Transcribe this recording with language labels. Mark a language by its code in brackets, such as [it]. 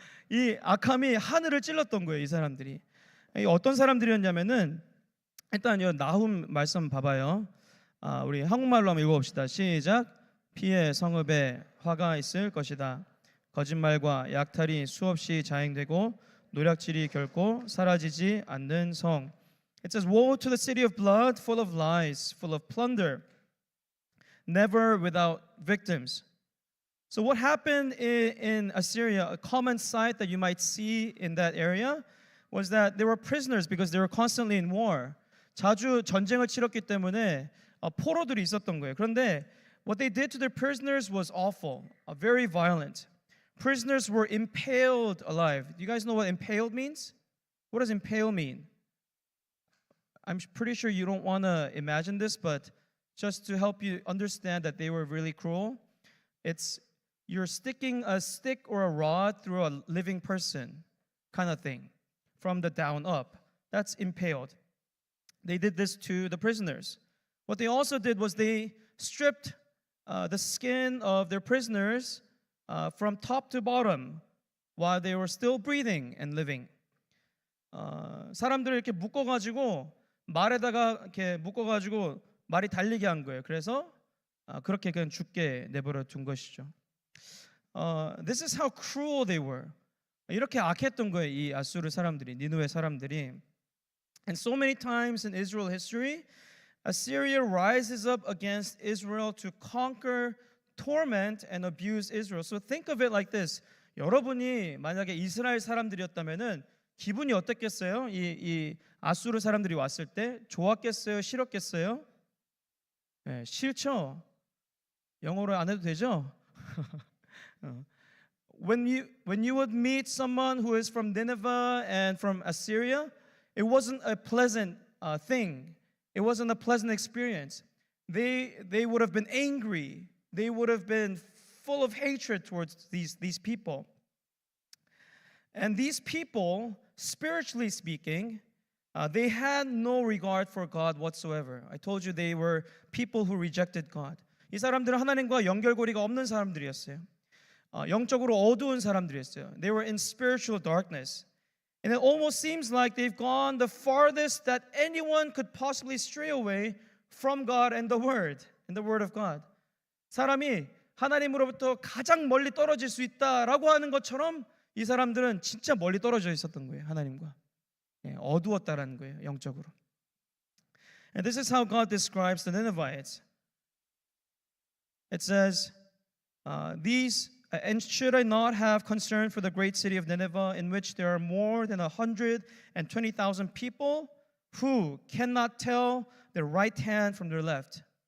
[ko] 이 악함이 하늘을 찔렀던 거예요. 이 사람들이 어떤 사람들이었냐면은 일단 이 나훔 말씀 봐봐요. 우리 한국말로 한번 읽어봅시다. 시작. 피의 성읍에 화가 있을 것이다. 거짓말과 약탈이 수없이 자행되고 노략질이 결코 사라지지 않는 성. [en] It says, woe to the city of blood, full of lies, full of plunder, never without victims. So what happened in Assyria, a common sight that you might see in that area, was that they were prisoners because they were constantly in war. [ko] 자주 전쟁을 치렀기 때문에 포로들이 있었던 거예요. 그런데 [en] what they did to their prisoners was awful, very violent. Prisoners were impaled alive. Do you guys know what impaled means? What does impale mean? I'm pretty sure you don't want to imagine this, but just to help you understand that they were really cruel, it's you're sticking a stick or a rod through a living person kind of thing from the down up. That's impaled. They did this to the prisoners. What they also did was they stripped the skin of their prisoners from top to bottom while they were still breathing and living. [ko] 사람들을 이렇게 묶어가지고 말에다가 이렇게 묶어가지고 말이 달리게 한 거예요. 그래서 그렇게 그냥 죽게 내버려 둔 것이죠. [en] This is how cruel they were. [ko] 이렇게 악했던 거예요. 이 아수르 사람들이, 니느웨 사람들이. [en] And so many times in Israel history, Assyria rises up against Israel to conquer, torment, and abuse Israel. So think of it like this. [ko] 여러분이 만약에 이스라엘 사람들이었다면은 기분이 어땠겠어요? 이 아수르 사람들이 왔을 때 좋았겠어요? 싫었겠어요? 네, 싫죠. 영어로 안 해도 되죠? [en] When you would meet someone who is from Nineveh and from Assyria, it wasn't a pleasant thing. It wasn't a pleasant experience. They would have been angry. They would have been full of hatred towards these people. And these people, spiritually speaking, they had no regard for God whatsoever. I told you they were people who rejected God. [ko] 이 사람들은 하나님과 연결고리가 없는 사람들이었어요. 영적으로 어두운 사람들이었어요. [en] They were in spiritual darkness. And it almost seems like they've gone the farthest that anyone could possibly stray away from God and the Word of God. [ko] 사람이 하나님으로부터 가장 멀리 떨어질 수 있다라고 하는 것처럼 이 사람들은 진짜 멀리 떨어져 있었던 거예요. 하나님과. 어두웠다라는 거예요. 영적으로. [en] And this is how God describes the Ninevites. It says, and should I not have concern for the great city of Nineveh, in which there are more than 120,000 people who cannot tell their right hand from their left?